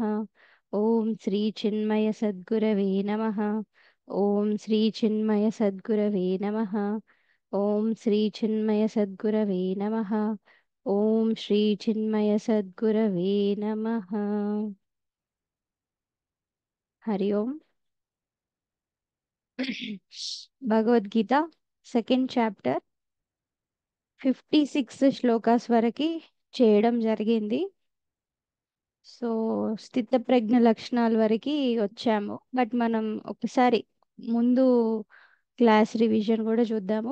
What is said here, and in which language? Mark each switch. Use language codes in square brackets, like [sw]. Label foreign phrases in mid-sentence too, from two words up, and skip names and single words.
[sa] ॐ श्री चिन्मय सद्गुरवे नमः. ॐ श्री चिन्मय सद्गुरवे नमः. ॐ श्री चिन्मय सद्गुरवे नमः. ॐ श्री चिन्मय सद्गुरवे नमः. हरि ओम. [te] భగవద్గీత [en] second chapter [te] 56 శ్లోకాస్ వరకు చేయడం జరిగింది. సో స్థిత ప్రజ్ఞ లక్షణాల వరకు వచ్చాము. బట్ మనం ఒకసారి ముందు [en] class revision [te] కూడా చూద్దాము.